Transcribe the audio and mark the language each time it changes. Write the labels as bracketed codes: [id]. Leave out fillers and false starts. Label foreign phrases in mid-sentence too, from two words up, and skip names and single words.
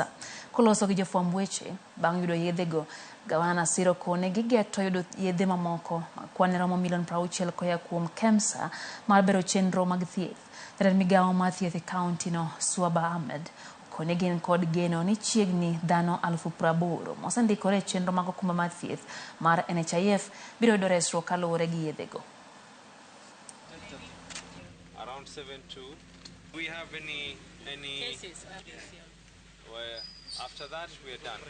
[luo] Koloso gi jofwamb weche bang' yudo yedhego, gavana siro kone gigeto yudo yedhe mamoko kwan romo milion 60 koya kuom KEMSA mar bero chenro mag thieth. Jatend migao mar thieth e kaunti no Swaba Ahmed kone gin kod geno ni chiegni dhano 80,000 mosendikore chenro mag okumba mar thieth mar NHIF biro yudo resruok kaluwore gi yedhego. [en] Around 7-2. Do we have any cases? Well, after that we are done.